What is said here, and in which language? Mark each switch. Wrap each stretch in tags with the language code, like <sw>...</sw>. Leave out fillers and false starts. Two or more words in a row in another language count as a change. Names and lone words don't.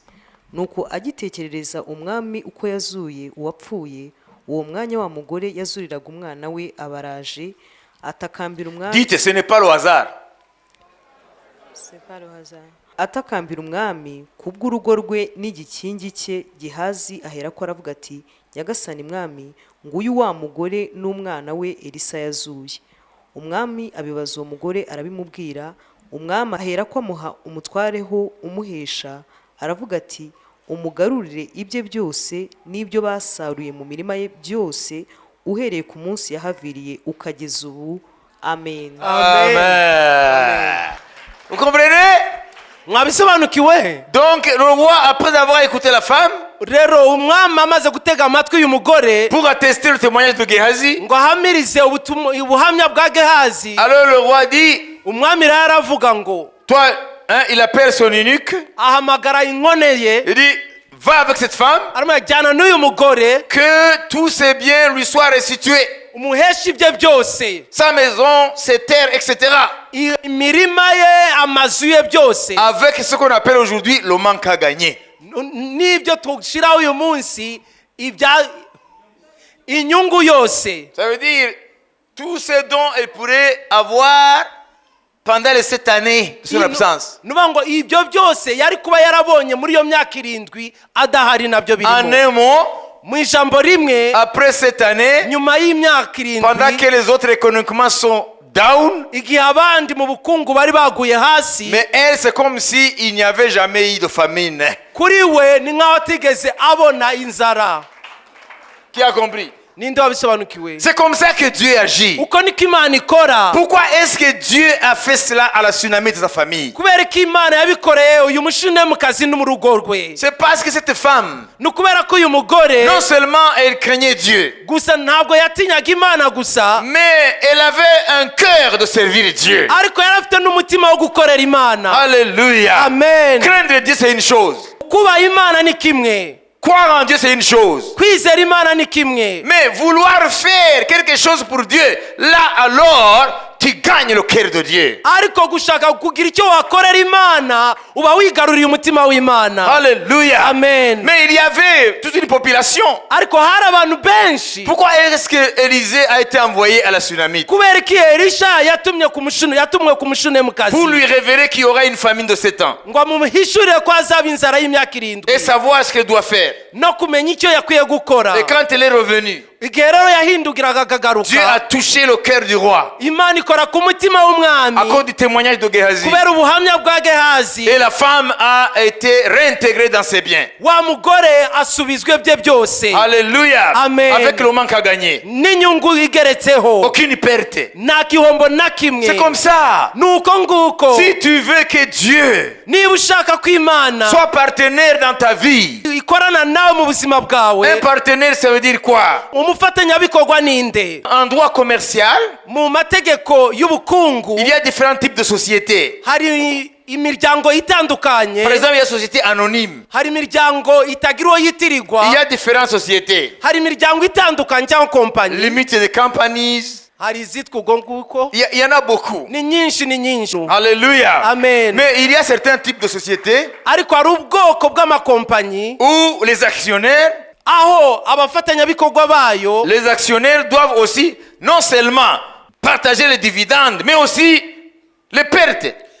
<rw>Nuko agitekerereza umwami uko yazuye uwapfuye, uwo mwanya wa mugore yazuriraga umwana we abaraje atakambira umwami.</rw> <fr>Dites, ce n'est pas le hasard.</fr> <rw>Atakambira umwami kubw'urugo rwe n'igikingi cye. Gehazi ahera ko aravuga ati nyagasani mwami, nguyu wa mugore n'umwana we Elisa yazuye. Umwami abibaza uwo mugore arabimubwira. Umwami ahera ko amuha umutwareho umuhesha, aravuga ati umugarurire ibye byose n'ibyo basaruye mu mirima ye byose uhereye ku munsi yahaviriye ukageza ubu. Amen.</rw> <fr>Amen. Vous comprenez?</fr> <rw>mwabisobanukiwe</rw> <fr>Donc le roi, après avoir écouté la femme,</fr> <rw>rero umwami amaze gutega amatwi uyu mugore</rw> <fr>pour attester le témoignage de Gehazi,</fr> <rw>ngo ahamirize ubuhamya bwa Gehazi,</rw> <fr>alors le roi dit,</fr> <rw>umwami rero aravuga ngo</rw> <fr>toi, hein, il appelle son eunuque,</fr> <rw>ahamagara inkone ye</rw> <fr>il dit, va avec cette femme,</fr> <rw>aramujyana n'uyu mugore</rw> <fr>que tous ses biens lui soient restitués.</fr> <rw>umuhesha ibye byose,</rw> <fr>Sa maison, ses terres, etc.</fr> <rw>imirima ye amazu ye byose,</rw> <fr>Avec ce qu'on appelle aujourd'hui le manque à gagner.</fr> <rw>n'ibyo tushiraho uyu munsi inyungu yose.</rw> <fr>Ça veut dire tout ce dont elle pourrait avoir pendant les 7 années de son absence.</fr> <rw>nuvuga ngo ibyo byose yari kuba yarabonye muri iyo myaka 7 adahari nabyo</rw> <fr>En</fr> <rw>birimo.</rw> <fr>un mot,</fr> <rw>Mu ijambo rimwe,</rw> <fr>après cette année,</fr> <rw>nyuma y'imyaka 7</rw> <fr>pendant que les autres économiquement sont down,</fr> <rw>igihe abandi mu bukungu bari baguye hasi,</rw> <fr>mais elle, c'est comme si il n'y avait jamais eu de famine.</fr> <rw>kuri we ni nk'aho atigeze abona inzara.</rw> <fr>Qui a compris?</fr> <rw>Ninde wabisobanukiwe?</rw> <fr>C'est comme ça que Dieu agit.</fr> <rw>Uko niko Imana ikora.</rw> <fr>Pourquoi est-ce que Dieu a fait cela à la tsunami de sa famille?</fr> <rw>Kubera ko Imana yabikoreye uyu mushinemu no mu rugo rwe.</rw> <fr>C'est parce que cette femme,</fr> <rw>Ni ukubera ko uyu mugore</rw> <fr>non seulement elle craignait Dieu,</fr> <rw>gusa ntabwo yatinyaga Imana gusa,</rw> <fr>mais elle avait un cœur de servir Dieu.</fr> <rw>ariko yari afite n'umutima wo gukorera Imana.</rw> <fr>Alléluia.</fr> <rw>Amen.</rw> <fr>Craindre Dieu, c'est une chose.</fr> <rw>Kubaha Imana ni kimwe,</rw> <fr>Croire en Dieu, c'est une chose.</fr> <rw>kwizera Imana ni kimwe,</rw> <fr>Mais vouloir faire quelque chose pour Dieu, là alors, tu gagnes le cœur de Dieu.</fr> <rw>ariko gushaka kugira icyo wakorera Imana uba wigaruriye umutima w'Imana.</rw> <fr>Alléluia.</fr> <rw>Amen.</rw> <fr>Mais il y avait toute une population.</fr> <rw>Ariko hari abantu benshi.</rw> <fr>Pourquoi est-ce que Élisée a été envoyé à la tsunami?</fr> <rw>Kubera ko Elisha yatumwe ku mushunemukazi</rw> <fr>Pour lui révéler qu'il y aura une famine de 7 ans.</fr> <rw>ngo amuhishurire ko azaba inzara y'imyaka 7</rw> <fr>Et savoir ce qu'elle doit faire.</fr> <rw>no kumenya icyo yakwiye gukora.</rw> <fr>Et quand elle est revenue,</fr> <rw>Igihe rero yahindukiraga</rw> <fr>Dieu a</fr> <rw>akagaruka,</rw> <fr>touché le cœur du roi.</fr> <rw>Imana ikora ku mutima</rw> <fr>À</fr> <rw>w'umwami</rw> <fr>cause du témoignage de Gehazi.</fr> <rw>kubera ubuhamya bwa Gehazi.</rw> <fr>Et la femme a été réintégrée dans ses biens.</fr> <rw>Wa mugore asubizwe bye byose</rw> <fr>Alléluia.</fr> <rw>Amen.</rw> <fr>Avec le manque à gagner.</fr> <rw>n'inyungu igeretseho,</rw> <fr>Aucune perte.</fr> <rw>nta gihombo na kimwe.</rw> <fr>C'est comme ça.</fr> <rw>nuko nguko</rw> <fr>Si tu veux que Dieu</fr> <rw>niba ushaka ko Imana</rw> <fr>soit partenaire dans ta vie,</fr> <rw>ikorana nawe mu buzima bwawe,</rw> <fr>un partenaire, ça veut dire quoi?</fr> <rw>umufatanyabikorwa ninde?</rw> <fr>En droit commercial,</fr> <rw>Mu mategeko y'ubukungu</rw> <fr>il y a différents types de sociétés.</fr> <rw>hari imiryango itandukanye.</rw> <fr>Par exemple, il y a la société anonyme.</fr> <rw>Hari imiryango itagira uwo yitirirwa,</rw> <fr>Il y a différentes sociétés.</fr> <rw>hari imiryango itandukanye cyangwa kompanyi,</rw> <en>Limited companies.</en> <rw>hari izitwa ubwo nguko,</rw> <fr>Il y en a beaucoup.</fr> <rw>ni nyinshi</rw> <fr>Alléluia.</fr> <rw>Amen.</rw> <fr>Mais il y a certains types de sociétés</fr> <rw>ariko hari ubwoko bw'amakompanyi</rw> <fr>où les actionnaires,</fr> <rw>aho abafatanyabikorwa bayo</rw> <fr>les actionnaires doivent aussi non seulement partager les dividendes, mais aussi les pertes.</fr>